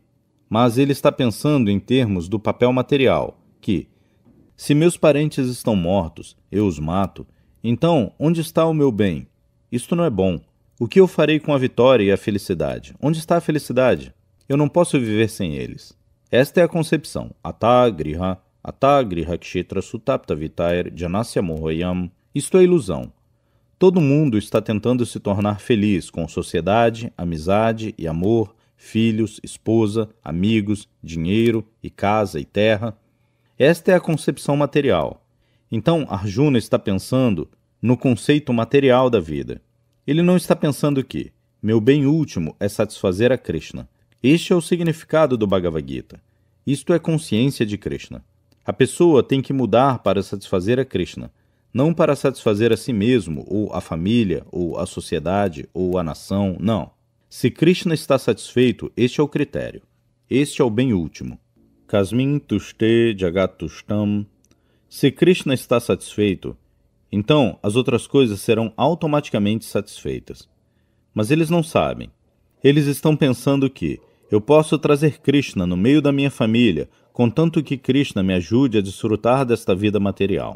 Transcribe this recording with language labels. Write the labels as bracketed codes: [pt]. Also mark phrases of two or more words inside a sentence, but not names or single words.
[pt] Mas ele está pensando em termos do papel material, que, se meus parentes estão mortos, eu os mato, então onde está o meu bem? Isto não é bom. O que eu farei com a vitória e a felicidade? Onde está a felicidade? Eu não posso viver sem eles. Esta é a concepção. [sa] अतो गृह क्षेत्र सुताप्त वित्तैर् जनस्य मोहोऽयम्. [pt] Isto é ilusão. Todo mundo está tentando se tornar feliz com sociedade, amizade e amor, filhos, esposa, amigos, dinheiro e casa e terra. Esta é a concepção material. Então Arjuna está pensando no conceito material da vida. Ele não está pensando que meu bem último é satisfazer a Krishna. Este é o significado do Bhagavad Gita. Isto é consciência de Krishna. A pessoa tem que mudar para satisfazer a Krishna. não para satisfazer a si mesmo, ou a família, ou a sociedade, ou a nação, não. Se Krishna está satisfeito, este é o critério. Este é o bem último. [sa] कस्मिन् तुष्टे जगत् तुष्टम्. [pt] Se Krishna está satisfeito, então as outras coisas serão automaticamente satisfeitas. Mas eles não sabem. Eles estão pensando que eu posso trazer Krishna no meio da minha família, contanto que Krishna me ajude a desfrutar desta vida material.